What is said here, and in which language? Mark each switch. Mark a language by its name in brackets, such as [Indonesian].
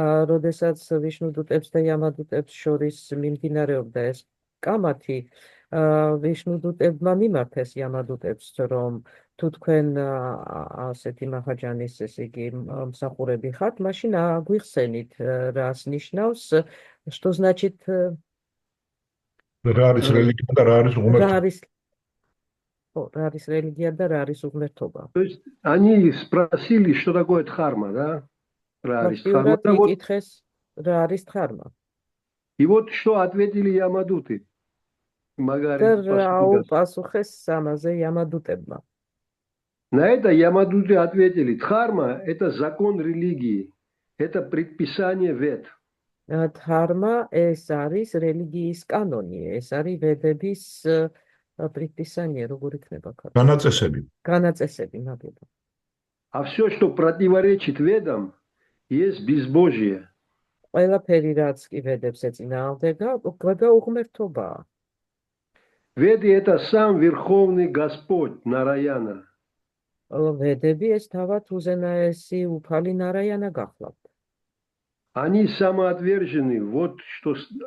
[Georgian] როდესაც ვიშნუდუტებს და იამადუტებს შორის მიმდინარეობდა ეს კამათი, ვიშნუდუტებმა მიმართეს იამადუტებს, რომ თუ თქვენ ასეთი მაჰაჯანის, ესე იგი, მსახურები ხართ, მაშინ აგვიხსენით, რას ნიშნავს, [Russian] что значит [Georgian] რა არის რელიგია და რა არის ღმერთობა. რა არის რელიგია და რა არის უღმერთობა. [Russian] То есть они спросили, что такое дхарма, да? [Georgian] Რა არის ფაქტიურად [Russian] дхарма. [Georgian] იკითხეს, რა არის დхарმა. [Russian] И вот что ответили Ямадуты. [Georgian] და რა უპასუხეს ამაზე ямадутებმა. [Russian] На это Ямадуты ответили: дхарма – это закон религии, это предписание вед. [Georgian] დхарმა ეს არის რელიგიის კანონი, ეს არის ვედების предписание, როგორ იქნება ქართულად? განაწესები. განაწესები, მაგება. [Russian] А все, что противоречит ведам, есть безбожие. [Georgian] ყველაფერი რაც კი ვედებს ეწინააღმდება, უკვე უღმერთობაა. [Russian] Веды – это сам Верховный Господь Нараяна. [Georgian] ვედები ეს თავად უზენაესი უფალი ნარაიანა გახლავთ. [Russian] Они самоотвержены, вот что...